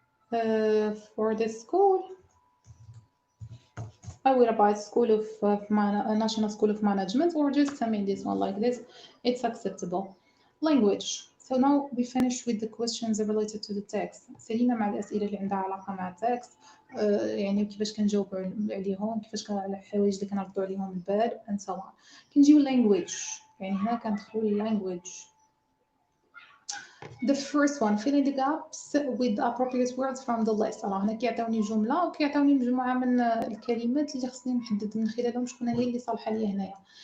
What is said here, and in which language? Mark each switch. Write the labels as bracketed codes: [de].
[en] For the school, I will write School of National School of Management, or just submit this one like this. It's acceptable. Language. So now we finished with the questions related to the text. [ar] سالينا مع الأسئلة اللي عندها علاقة مع التكست، يعني كيفاش كنجاوبوا عليهم، كيفاش على الحوايج اللي كنردوا عليهم البال [en] and so on. [ar] كنجيو language، يعني هنا كندخلوا language. [en] The first one, filling the gaps with appropriate words from the list. [ar] هنا كيعطيوني جملة وكيعطيوني مجموعة من الكلمات اللي خصني نحدد من خلالهم شكون هي اللي صالحة ليا هنايا.